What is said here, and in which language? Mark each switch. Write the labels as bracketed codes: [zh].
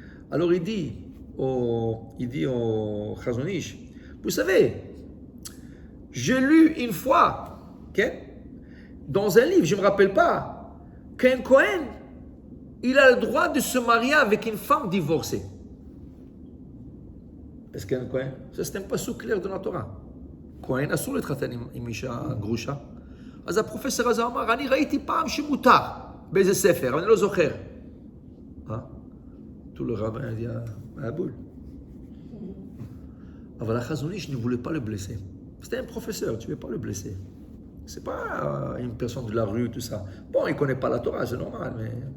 [fr] Alors, il dit au Chazon Ish, vous savez, j'ai lu une fois, dans un livre, je ne me rappelle pas, qu'un Kohen, il a le droit de se marier avec une femme divorcée. Est-ce qu'un Kohen, ça c'est un pasuk clair de la Torah. [he] Kohen אסור להתחתן עם אישה גרושה. אז הפרופסור הזה אמר, אני ראיתי פעם שמותר באיזה ספר, אבל אני לא זוכר. [fr] Tout le rabbin a dit, à boule. [he] אבל החזון איש [fr] ne voulait pas le blesser. C'était un professeur, tu ne veux pas le blesser. C'est pas une personne de la rue, tout ça. Bon, il ne connaît pas la Torah, c'est normal, mais...